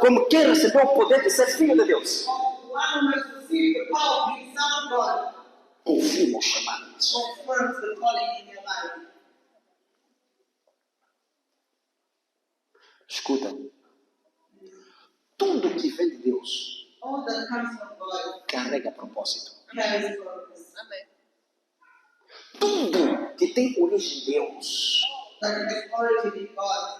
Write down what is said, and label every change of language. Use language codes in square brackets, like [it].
[pt] como quem recebeu o poder de ser filho de Deus, [en] one who has received the power of being son of God, [pt] confirma o chamado. [en] confirms the calling in your life. [pt] Escuta, tudo que vem de Deus [en] All that comes from God [pt] carrega propósito. [en] carries purpose. [pt] Tudo que tem origem de Deus [en] That is origin in God